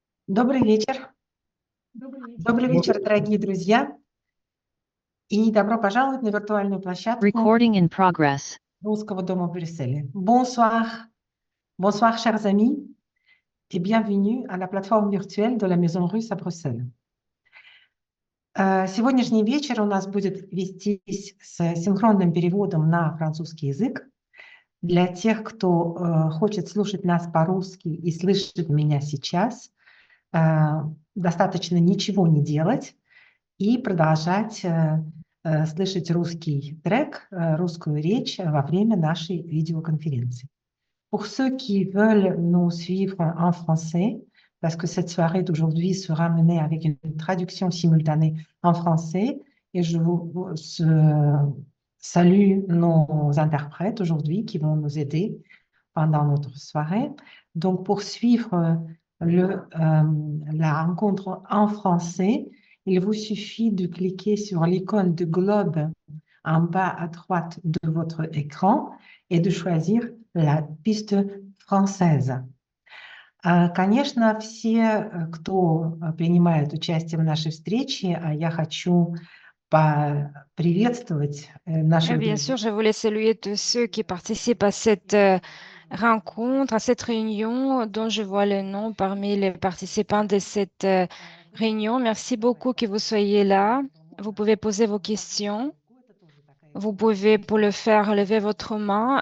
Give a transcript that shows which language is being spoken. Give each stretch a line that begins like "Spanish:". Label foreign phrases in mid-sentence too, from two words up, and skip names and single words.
Russian: Добрый вечер. Добрый вечер, дорогие друзья. И добро пожаловать на виртуальную площадку
English: Recording in progress.
Russian: Русского дома в Брюсселе.
French: Bonsoir, bonsoir, chers amis, et bienvenue à la plateforme virtuelle de la Maison Russe à Bruxelles.
Russian: Сегодняшний вечер у нас будет вестись с синхронным переводом на французский язык. Для тех, кто хочет слушать нас по-русски и слышит меня сейчас, достаточно ничего не делать и продолжать слышать русский трек, русскую речь во время нашей видеоконференции.
French: Pour ceux qui veulent nous suivre en français, parce que cette soirée d'aujourd'hui sera menée avec une traduction simultanée en français, et je vous salue nos interprètes aujourd'hui qui vont nous aider pendant notre soirée. Donc, pour suivre la rencontre en français, il vous suffit de cliquer sur l'icône de globe en bas à droite de votre écran et de choisir la piste française.
Russian: Конечно, все, кто принимает участие в нашей встрече, я хочу приветствовать наших
French: Bien
Russian: друзей.
French: sûr, je voulais saluer tous ceux qui participent à cette rencontre, à cette réunion dont je vois le nom parmi les participants de cette réunion. Merci beaucoup que vous soyez là. Vous pouvez poser vos questions. Vous pouvez, pour le faire, lever votre main.